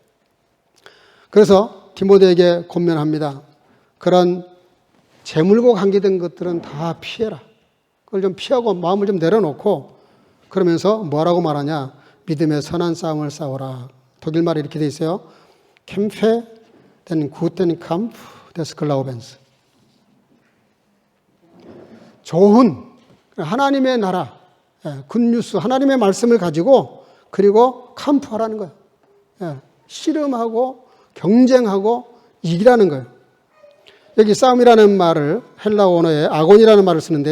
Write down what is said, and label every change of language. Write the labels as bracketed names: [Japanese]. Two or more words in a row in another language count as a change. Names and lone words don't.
[Korean] 그래서 디모데에게 권면합니다. 그런 재물과 관계된 것들은 다 피해라. 그걸 좀 피하고 마음을 좀 내려놓고 그러면서 뭐라고 말하냐? 믿음의 선한 싸움을 싸워라. 독일 말이 이렇게 돼 있어요. [German] Kämpfe den guten Kampf des Glaubens. [Korean] 좋은 하나님의 나라, [English] good news, [Korean] 하나님의 말씀을 가지고 그리고 캄프하라는 거예요. 씨름하고 경쟁하고 이기라는 거예요. 여기 싸움이라는 말을 헬라 언어에 아곤이라는 말을 쓰는데요.